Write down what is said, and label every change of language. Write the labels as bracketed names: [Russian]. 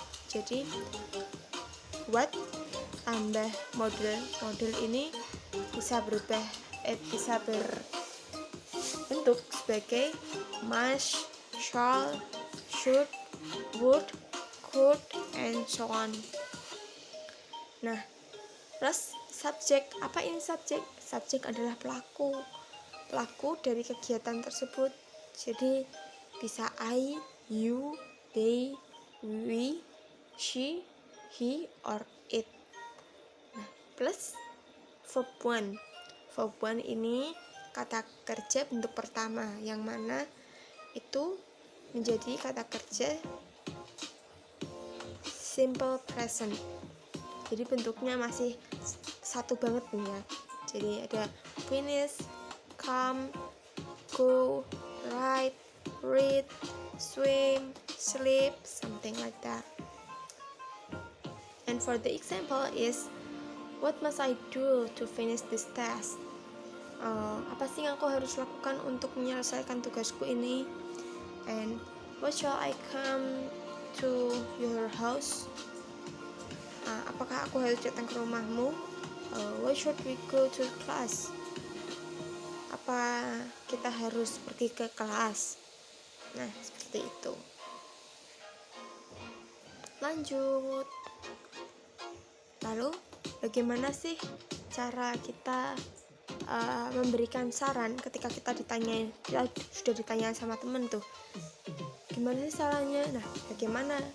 [Indonesian] Jadi what tambah model ini bisa berubah bisa berbentuk sebagai [English] must, shall, should, would, could, and so on. [Indonesian] Nah, plus subjek. Apa ini subjek? Subjek adalah pelaku dari kegiatan tersebut. Jadi bisa [English] I, you, they, we, she, he, or it. [Indonesian] Nah, plus verb one. Verb one ini kata kerja bentuk pertama, yang mana itu menjadi kata kerja simple present. Jadi bentuknya masih satu banget nih ya. Jadi ada [English] finish, come, go, write, read, swim, sleep, something like that. And for the example is, what must I do to finish this task? [Indonesian] Apa sih yang aku harus lakukan untuk menyelesaikan tugasku ini? [English] And what shall I come to your house? [Indonesian] Apakah aku harus datang ke rumahmu? [English] Why should we go to class? [Indonesian] Apa kita harus pergi ke kelas? Nah, seperti itu. Lanjut. Lalu, bagaimana sih cara kita memberikan saran ketika kita sudah ditanya sama temen tuh? Gimana sih sarannya? Nah, bagaimana?